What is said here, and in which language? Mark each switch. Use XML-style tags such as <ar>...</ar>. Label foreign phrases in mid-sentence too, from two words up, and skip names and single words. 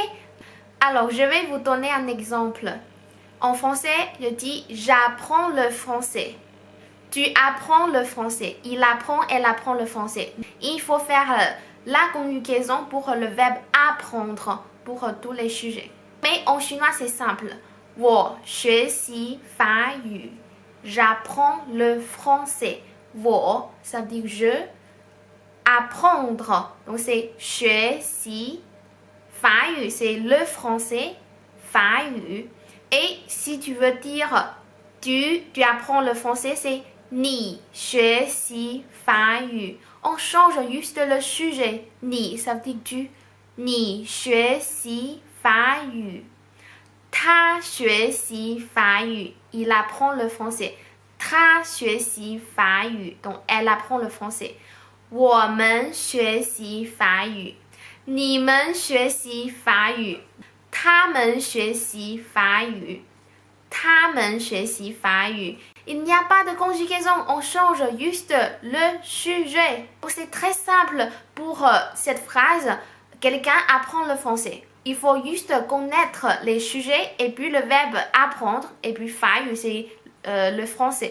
<fr>Alors, je vais vous donner un exemple. En français, je dis « j'apprends le français ». Tu apprends le français. Il apprend, elle apprend le français. Il faut faire la conjugaison pour le verbe « apprendre » pour tous les sujets. Mais en chinois, c'est simple.</fr> <zh>« 我学习法语».</zh> <fr>J'apprends le français. « 我 » ça veut dire « je ». Apprendre, donc c'est « 学习». 法语 c'est le français,</fr> <zh>法语.</zh> <fr>Et si tu veux dire tu apprends le français, c'est</fr> <zh>你学习法语.</zh> <fr>On change juste le sujet. 你 ça veut dire tu.</fr> <zh>你学习法语. 他学习法语.</zh> <fr>Il apprend le français.</fr> <zh>他学习法语.</zh> <fr>Donc elle apprend le français.</fr> <zh>我们学习法语. 你们学习法语，他们学习法语，他们学习法语。</zh> <fr>Il n'y a pas de conjugaison, on change juste le sujet. C'est très simple pour cette phrase. Quelqu'un apprend le français. Il faut juste connaître les sujets et puis le verbe apprendre et puis 法语 c'est le français.</fr>